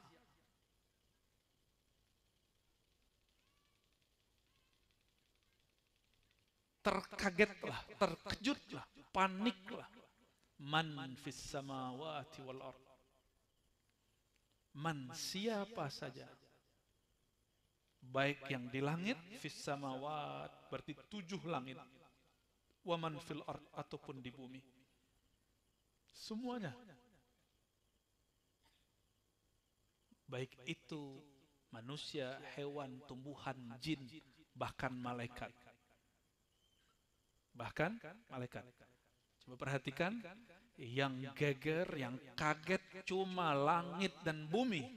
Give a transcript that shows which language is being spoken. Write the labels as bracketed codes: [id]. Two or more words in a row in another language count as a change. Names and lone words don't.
[id] Terkagetlah, terkejutlah, paniklah. [ar] من في السماوات والأرض. Man, [id] siapa saja, baik yang di langit, [ar] في السماوات [id] berarti 7 langit, [ar] ومن في الأرض [id] ataupun di bumi, semuanya, baik itu manusia, hewan, tumbuhan, jin, bahkan malaikat. Coba perhatikan, yang geger, yang kaget cuma langit dan bumi.